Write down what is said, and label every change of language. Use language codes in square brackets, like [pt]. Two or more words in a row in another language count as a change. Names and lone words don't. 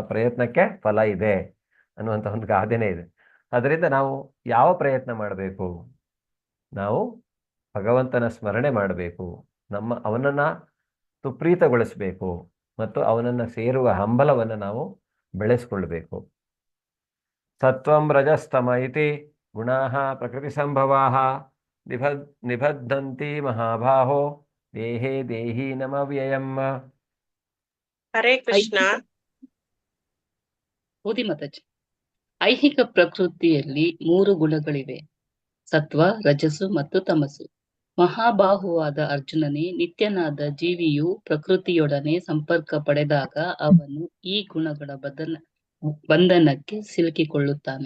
[kn] ಪ್ರಯತ್ನಕ್ಕೆ ಫಲ ಇದೆ ಅನ್ನುವಂಥ ಒಂದು ಗಾದೆನೇ ಇದೆ. ಅದರಿಂದ ನಾವು ಯಾವ ಪ್ರಯತ್ನ ಮಾಡಬೇಕು, ನಾವು ಭಗವಂತನ ಸ್ಮರಣೆ ಮಾಡಬೇಕು, ಅವನನ್ನು ಸುಪ್ರೀತಗೊಳಿಸಬೇಕು ಮತ್ತು ಅವನನ್ನು ಸೇರುವ ಹಂಬಲವನ್ನು ನಾವು ಬೆಳೆಸ್ಕೊಳ್ಬೇಕು. [sa] ಸತ್ವಂ ರಜಸ್ತಮ ಇತಿ ಗುಣಾಃ ಪ್ರಕೃತಿ ಸಂಭವಾಃ ನಿಬದ್ಧಂತಿ ಮಹಾಬಾಹೋ ದೇಹೇ ದೇಹಿ ನಮವ್ಯಯಂ. ಹರೇ ಕೃಷ್ಣ. [kn] ಓದಿ ಮಾತಾಜಿ. ಐಹಿಕ ಪ್ರಕೃತಿಯಲ್ಲಿ 3 ಗುಣಗಳಿವೆ, ಸತ್ವ, ರಜಸ್ಸು ಮತ್ತು ತಮಸ್ಸು. ಮಹಾಬಾಹುವಾದ ಅರ್ಜುನನೇ, ನಿತ್ಯನಾದ ಜೀವಿಯು ಪ್ರಕೃತಿಯೊಡನೆ ಸಂಪರ್ಕ ಪಡೆದಾಗ ಅವನು ಈ ಗುಣಗಳ ಬಂಧನಕ್ಕೆ ಸಿಲುಕಿಕೊಳ್ಳುತ್ತಾನೆ.